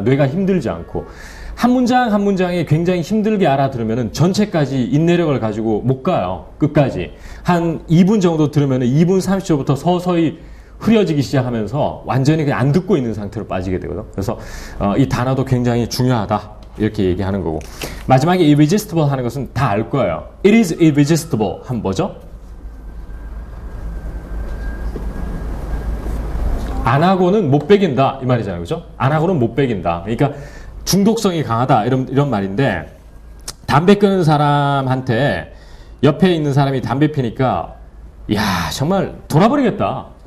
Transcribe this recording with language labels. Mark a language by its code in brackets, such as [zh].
[ko] 뇌가 힘들지 않고 한 문장 한 문장이 굉장히 힘들게 알아들으면은 전체까지 인내력을 가지고 못 가요. 끝까지 한 2분 정도 들으면은 2분 30초부터 서서히 흐려지기 시작하면서 완전히 그냥 안 듣고 있는 상태로 빠지게 되거든. 그래서 이 단어도 굉장히 중요하다 이렇게 얘기하는 거고 마지막에 irresistible 하는 것은 다 알 거예요. [en] It is irresistible [ko] 하면 뭐죠? 안 하고는 못 배긴다 이 말이잖아요. 그죠? 안 하고는 못 배긴다. 그러니까 중독성이 강하다 이런 말인데 담배 끊는 사람한테 옆에 있는 사람이 담배 피니까 야 정말 돌아버리겠다.